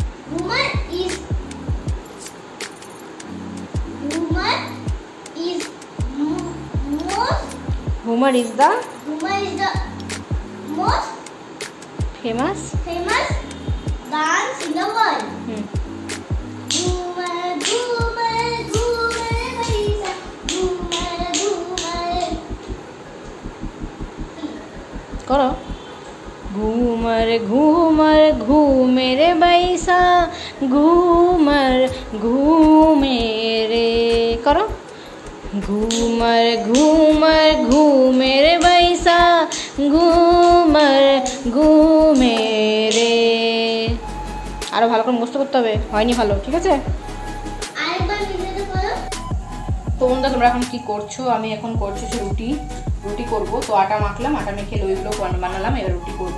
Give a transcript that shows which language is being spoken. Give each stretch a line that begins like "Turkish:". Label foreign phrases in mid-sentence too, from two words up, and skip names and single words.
English: famous dance in the world.
Rajasthani: घूमर घूमर घूमर बाईसा, घूमर घूमर करो। घूमर घूमर घूमे रे बैसा, घूमर घूमे रे, करो। घूमर घूमर घूमे रे बैसा, घूमर घूमे रे।
Bangla: আরো ভালো করে মুখস্থ করতে হবে, হয়নি ভালো, ঠিক আছে? আরেকবার নিজেতে করো। তো বন্ধুরা তোমরা এখন কি করছো? আমি এখন করছি রুটি করব। তো আটা মাখলাম, আটা মেখে লইগুলো বানালাম, এবার রুটি করব।